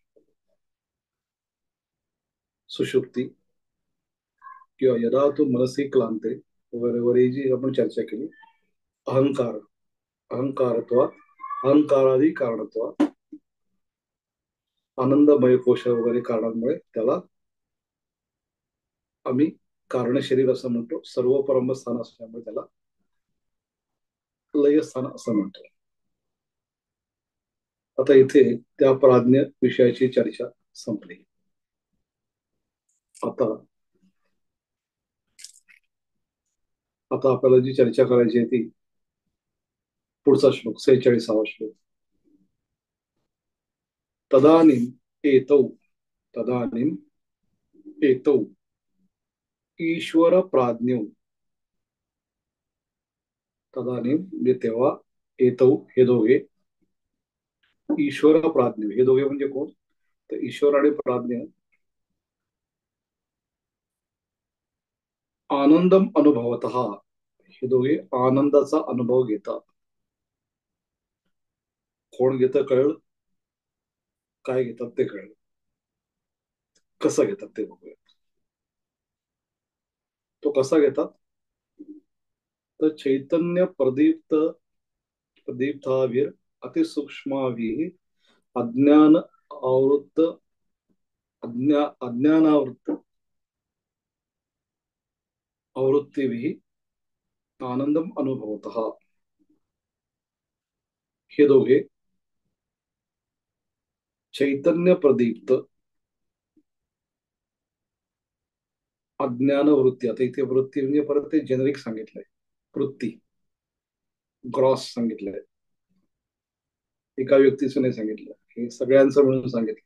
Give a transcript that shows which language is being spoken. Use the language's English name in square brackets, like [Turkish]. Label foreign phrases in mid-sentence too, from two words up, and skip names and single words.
[Marathi] सुषुप्ती किंवा [Sanskrit] यदा तू मनसी क्लांते [Marathi] वगैरे वगैरे जी आपण चर्चा केली, अहंकार, अहंकारत्वात, अहंकारादी कारणत्वात, आनंदमय कोश वगैरे कारणांमुळे त्याला आम्ही कारण शरीर असं म्हणतो, सर्व परमस्थान असल्यामुळे त्याला लय स्थान असं म्हणतो. आता इथे त्या प्राज्ञ विषयाची चर्चा संपली. आता आता आपल्याला जी चर्चा करायची आहे ती पुढचा श्लोक 46वा श्लोक. [Sanskrit] तदानीम एतौ तदानीम एतौ ईश्वर प्राज्ञौ. [Marathi] तदानीम म्हणजे तेव्हा, एतौ हे दोघे, ईश्वर प्राज्ञ हे दोघे म्हणजे कोण, तर ईश्वर आणि प्राज्ञ [Sanskrit] आनंदम अनुभवत, [Marathi] हे दोघे आनंदाचा अनुभव घेतात. कोण घेतं कळलं, काय घेतात ते कळलं, कसं घेतात ते बघूया. तो कसा घेतात, तर [Sanskrit] चैतन्य प्रदीप्त प्रदीप्तावीर अतिसूक्ष्मावी अज्ञान आवृत्त अज्ञानावृत्त आवृत्तीभिः आनंदम अनुभवतः. [Marathi] हे दोघे चैतन्य प्रदीप्त अज्ञान वृत्ती, आता इथे वृत्ती म्हणजे परत ते जेनेरिक सांगितलंय, वृत्ती ग्रॉस सांगितलंय, एका व्यक्तीचं नाही सांगितलं, हे सगळ्यांचं म्हणून सांगितलं.